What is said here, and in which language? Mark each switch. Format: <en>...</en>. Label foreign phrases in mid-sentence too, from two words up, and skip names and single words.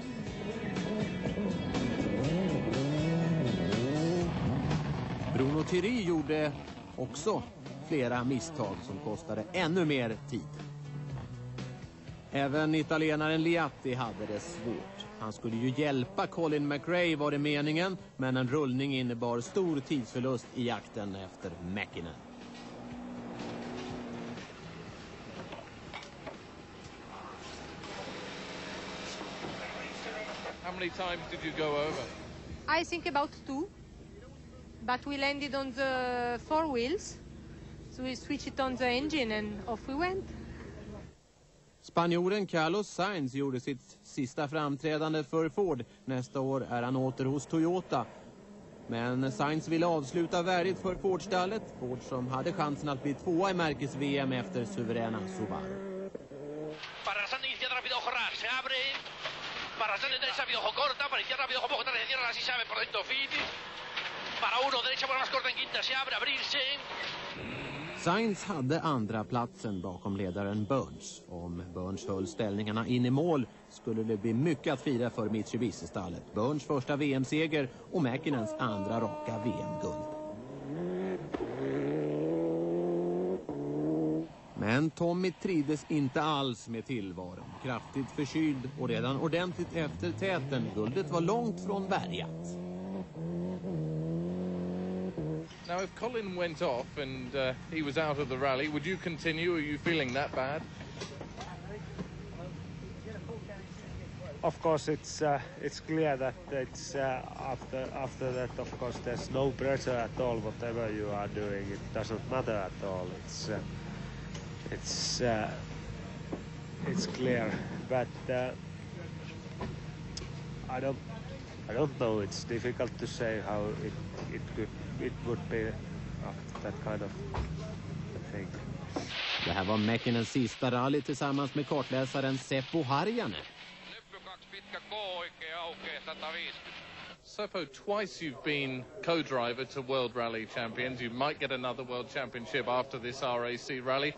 <sv>Bruno Thierry gjorde också flera misstag som kostade ännu mer tid. Även italienaren Liatti hade det svårt. Han skulle ju hjälpa Colin Mcrae var det meningen, men en rullning innebar stor tidsförlust i jakten efter Mäkinen.</sv> <en>How many times did you go over? I think about 2, but we landed on the 4 wheels, so we switched it on the engine and off we went.</en> <sv>Spanjoren Carlos Sainz gjorde sitt sista framträdande för Ford. Nästa år är han åter hos Toyota. Men Sainz ville avsluta värdigt för Ford-stallet. Ford som hade chansen att bli 2 i märkes-VM efter suveräna Subaru.</sv> <es>Para izquierda rápido ojo RAC, se abre. Para derecha rápido ojo corta, para izquierda rápido ojo poco tarde, cierra así se abre por dentro finish. Para uno derecha por más corta en quinta se abre, abrirse.</es> <sv>Sainz hade andra platsen bakom ledaren Burns. Om Burns höll ställningarna in i mål skulle det bli mycket att fira för Mitsubishi-stallet. Burns första VM-seger och Mäkinens andra raka VM-guld. Men Tommi trivdes inte alls med tillvaron. Kraftigt förkyld och redan ordentligt efter täten. Guldet var långt från bärgat.</sv> <en>Now, if Colin went off and he was out of the rally, would you continue? Are you feeling that bad? Of course, it's clear that it's after that. Of course, there's no pressure at all. Whatever you are doing, it doesn't matter at all. It's clear, but I don't know. It's difficult to say how it would be that kind of thing.</en> <sv>Det här var Mäkinens sista rally tillsammans med kartläsaren Seppo Harjanne.</sv> <en>Seppo, twice you've been co-driver to World Rally Champions. You might get another World Championship after this RAC rally.</en>